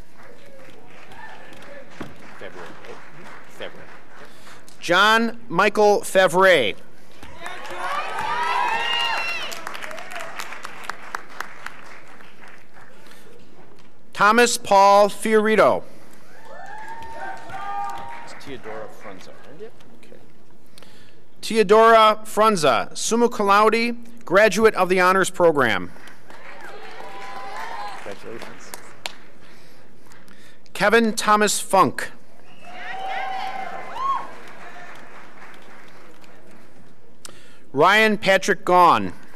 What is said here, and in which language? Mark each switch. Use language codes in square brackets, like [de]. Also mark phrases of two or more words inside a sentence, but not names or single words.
[en] John Michael Favre. Thomas Paul Fiorito. It's Teodora Frunza. Okay. Teodora Frunza, [la] summa cum laude, [en] graduate of the honors program. Congratulations. Kevin Thomas Funk. Ryan Patrick Gaughan.